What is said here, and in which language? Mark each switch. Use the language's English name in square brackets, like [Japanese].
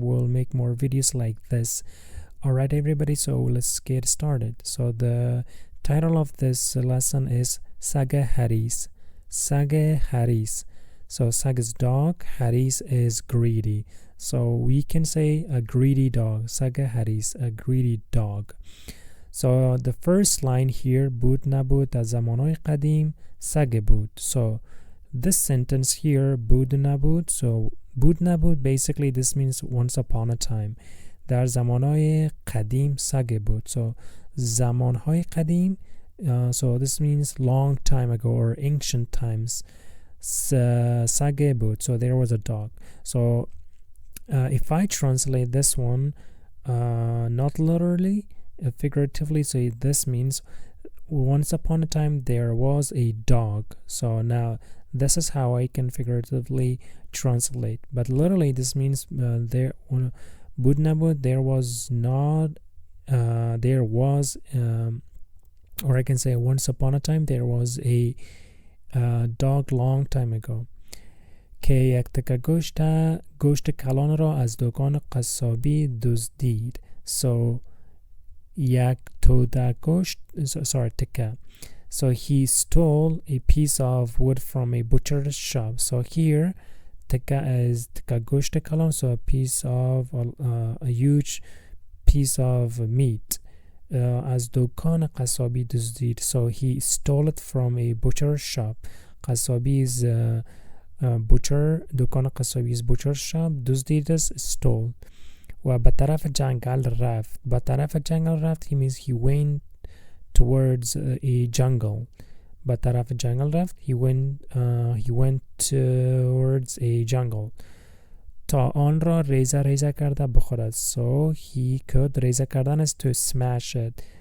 [English] We'll make more videos like this. Alright everybody, so let's get started. So the title of this lesson is Sage Haris. Sage Haris. So Sag is dog, Haris is greedy. So we can say a greedy dog. Sage Haris, a greedy dog. So the first line here, [Persian] بود نبود از زمانهای قدیم سگ بود. [English] So this sentence here, [Persian] بود نبود, [English] so بود نبود, basically this means once upon a time. [Persian] در زمانهای قدیم سگ بود. [English] So [Persian] زمانهای قدیم, [English] so this means long time ago or ancient times. [Persian] سگ بود, [English] so there was a dog. So if I translate this one, not literally, figuratively, so this means once upon a time there was a dog. So now this is how I can figuratively translate, but literally this means there [Persian] بود نبود, [English] there was not, there was, or I can say once upon a time there was a dog long time ago. [Persian] که یک تکه گوشت کلان را از دکان قصابی دزدید. So یک توده گوشت, [English] sorry, [Persian] تکه. [English] So he stole a piece of wood from a butcher's shop. So here, teka is [Persian] teka gosht kalam, [English] so a piece of a huge piece of meat. [Persian] As dukan qasabi duzdid. [English] So he stole it from a butcher's shop. Qasabi is butcher. Dukan qasabi is butcher's shop. Duzdid is stole. [Persian] و به طرف جنگل رفت. به طرف جنگل رفت, [English] he means he went towards a jungle. [Persian] به طرف جنگل رفت, [English] he went towards a jungle. [Persian] تا آن را ریزه ریزه کرده بخورد. [English] So he could, [Persian] ریزه کردن [English] is to smash it.